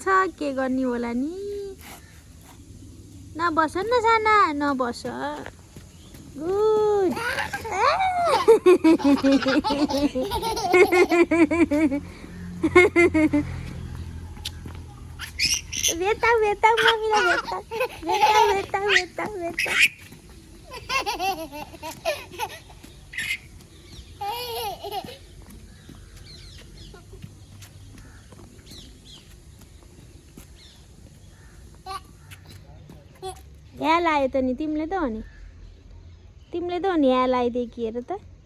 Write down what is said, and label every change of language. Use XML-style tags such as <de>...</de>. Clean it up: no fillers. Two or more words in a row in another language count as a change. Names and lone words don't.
<ne>के गर्ने होला नि? नबस न साना, नबस। गुड। बेटा बेटा मम्मीलाई बेटा बेटा बेटा बेटा बेटा। यहाँ लायो त नि तिमीले त हो नि, तिमीले त हो नि यहाँ लगाइदिए कि हेर त।</ne>